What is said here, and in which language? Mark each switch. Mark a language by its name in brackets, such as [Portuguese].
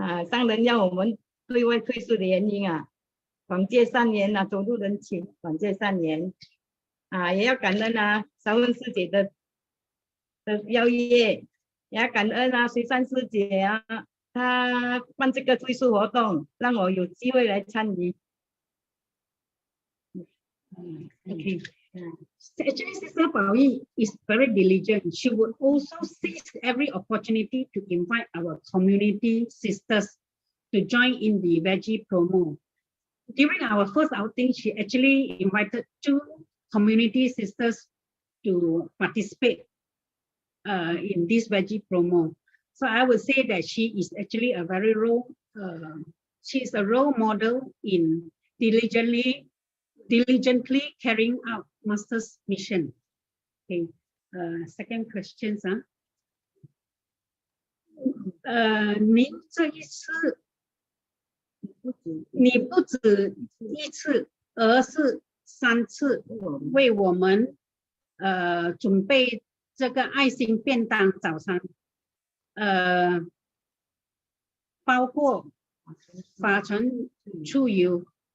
[Chinese] 上人要我们对外推素的原因啊，广结善缘啊，走入人群，广结善缘。也要感恩啊，韶文师姐的邀约，也要感恩啊，水山师姐啊，她办这个推素活动，让我有机会来参与。 [English] Okay. Actually, Sister Pao Yi is very diligent. She would also seize every opportunity to invite our community sisters to join in the Veggie promo. During our first outing, she actually invited 2 community sisters to participate in this Veggie promo. So I would say that she is actually a very she's a role model in diligently carrying out Master's mission. Okay. Second question, [Chinese] 您这一次，你不止1次，而是3次为我们准备这个爱心便当早餐，包括法尘出油。